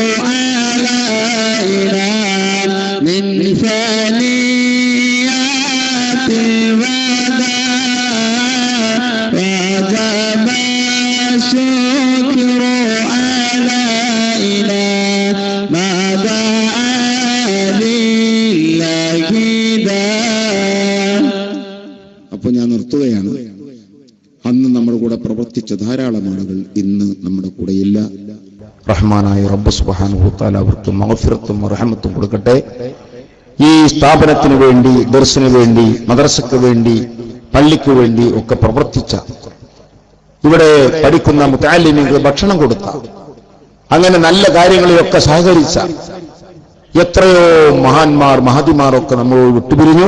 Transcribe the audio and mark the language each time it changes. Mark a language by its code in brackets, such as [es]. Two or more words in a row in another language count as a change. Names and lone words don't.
[ar] علينا من ثنيات الوداع وجب الشكر علينا ما دعا لله [ml] അപ്പൊ ഞാൻ നിർത്തുകയാണ്. അന്ന് നമ്മുടെ കൂടെ പ്രവർത്തിച്ച ധാരാളം ആളുകൾ ഇന്ന് നമ്മുടെ കൂടെയില്ല. റഹ്മാനായ റബ്ബ് [ar] سبحانه تعالى [ml] അവർക്ക് മഗ്ഫിറത്തും റഹ്മത്തും കൊടുക്കട്ടെ. ഈ സ്ഥാപനത്തിന് വേണ്ടി, ദർസിന് വേണ്ടി, മദ്രസയ്ക്ക് വേണ്ടി, പള്ളിക്ക് വേണ്ടി ഒക്കെ പ്രവർത്തിച്ച, ഇവിടെ പഠിക്കുന്ന മുതഅല്ലിമീങ്ങൾക്ക് ഭക്ഷണം കൊടുത്ത, അങ്ങനെ നല്ല കാര്യങ്ങളിലൊക്കെ സഹകരിച്ച എത്രയോ മഹാന്മാർ, മഹതിമാർ ഒക്കെ നമ്മളോട് വിട്ടുപിരിഞ്ഞു.